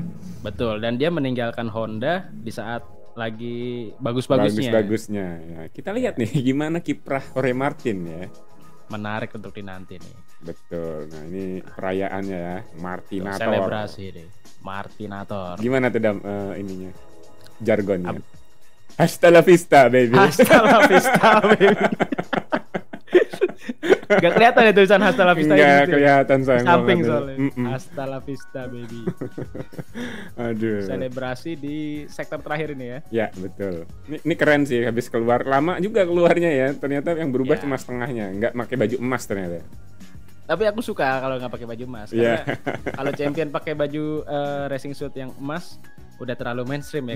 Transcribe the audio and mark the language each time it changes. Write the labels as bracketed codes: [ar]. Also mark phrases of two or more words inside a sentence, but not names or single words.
[id] Betul, dan dia meninggalkan Honda di saat lagi bagus-bagusnya. Ya, kita lihat nih gimana kiprah Jorge Martin ya. Menarik untuk dinanti nih. Betul. Nah, ini perayaannya ya, Martinator. Selebrasi deh. Martinator. Gimana tuh ininya? Jargonnya. [es] Hasta la vista, baby. Hasta la vista, [id] baby. Gak kelihatan ya tulisan [es] Hasta la vista. [id] Gak kelihatan sayang. Samping soalnya. [es] Hasta la vista, baby. [id] Aduh. Selebrasi di sektor terakhir ini ya. Ya, betul. Ini keren sih, habis keluar lama juga keluarnya ya. Ternyata yang berubah cuma setengahnya, nggak pakai baju emas ternyata. Tapi aku suka kalau nggak pakai baju emas karena kalau champion pakai baju [en] racing suit [id] yang emas udah terlalu mainstream ya.